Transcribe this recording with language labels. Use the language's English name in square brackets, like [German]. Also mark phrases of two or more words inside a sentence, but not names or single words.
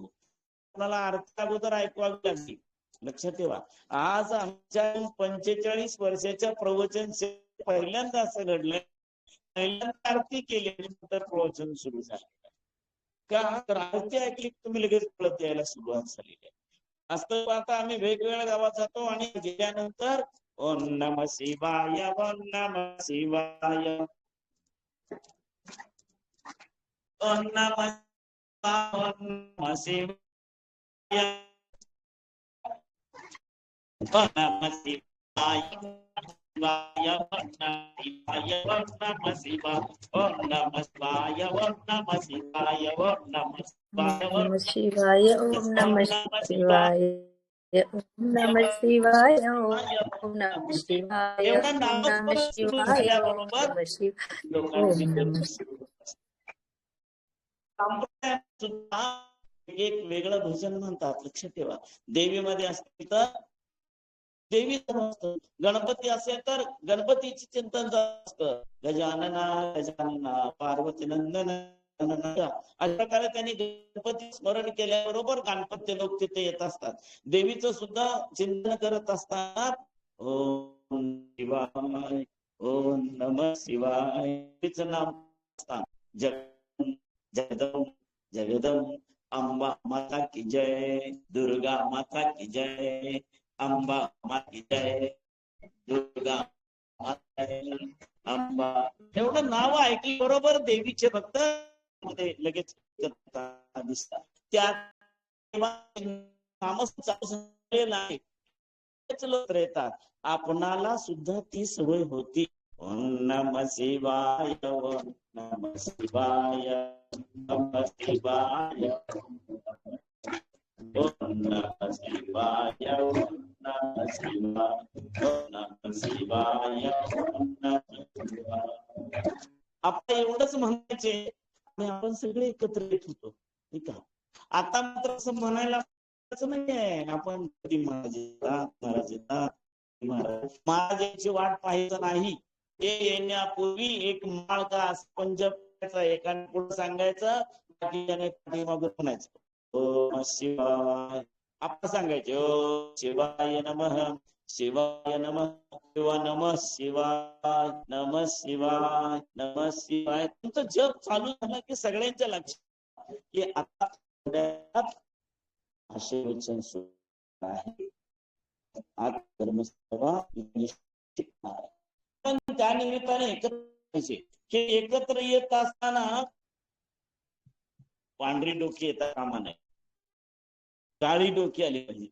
[Marathi] कोणाला अर्थ अगोदर ऐकवावी लागली. लक्षात ठेवा, आज आमच्या 45 वर्षाच्या प्रवचन पहिल्यांदा असं घडलंय, पहिल्यांदा आरती केली नंतर प्रवचन सुरू झालं. का तर आरती ऐकली तुम्ही लगेच कळत यायला सुरुवात झालेली आहे. असं आता आम्ही वेगवेगळ्या गावात जातो आणि गेल्यानंतर [Sanskrit] ओम नमः शिवाय, ओम नमः शिवाय, ओम नमः शिवाय, ओम नमः शिवाय, नमः शिवाय, ओम नमः शिवाय, ओम नमः शिवाय, ओम नमः शिवाय, [Marathi] एवढा ओम नामच नमः सुरू [Sanskrit] शिवाय, ओम [Marathi] झाल्याबरोबर [Sanskrit] नमः शिवाय, ओम [Marathi] लोकांची नमः सुद्धा एक वेगळं भजन म्हणतात. लक्षात ठेवा, देवीमध्ये असते तर देवीचं असतं, गणपती असेल तर गणपतीचे चिंतन असतं. गजानना गजानना पार्वती नंदन अशा प्रकारे त्यांनी गणपती स्मरण केल्याबरोबर गणपती लोक तिथे येत असतात. देवीचं सुद्धा चिंतन करत असतात. [Sanskrit] ओम शिवाय, ओम नमः शिवाय, [Marathi] तिचं नाम असतात. [Hindi] जगदम जगदम अंबा माता की जय, दुर्गा माता की जय, अंबा माता की जय, दुर्गा माता अंबा. [Marathi] एवढं नाव ऐकली बरोबर देवीचे भक्त मध्ये लगेच दिसतात. त्या लोक येतात, आपणाला सुद्धा ती सवय होती. [Sanskrit] ओम नमः शिवाय, ओम नमः शिवाय, नमः शिवाय, ओम नमः शिवाय, ओम नमः शिवाय, ओम नमः शिवाय, ओम नमः शिवाय. [Marathi] आपण एवढंच म्हणायचे आणि आपण सगळे एकत्र येत होतो, ठीक आहे. आता मात्र असं म्हणायला नाहीये. आपण कधी महाराज येतात महाराजांची वाट पाहायचं नाही. ते येण्यापूर्वी एक माळ का पंज एकाने पुढे सांगायचं, बाकीच्याने पाठीमागे म्हणायचं [Sanskrit] ओम शिवाय. [Marathi] आपण सांगायचे [Sanskrit] ओम शिवाय नमः, शिवाय नमः, शिवा नमः शिवाय, नमः शिवाय, नमः शिवाय. [Marathi] तुमचं जप चालू झालं की सगळ्यांच्या लक्षात की आता असे वचन सुरू आहे. आज धर्मसभा पण त्या निमित्ताने एकत्र हे एकत्र येत असताना पांढरी डोकी येतात कामा नये, काळी डोकी आली पाहिजे.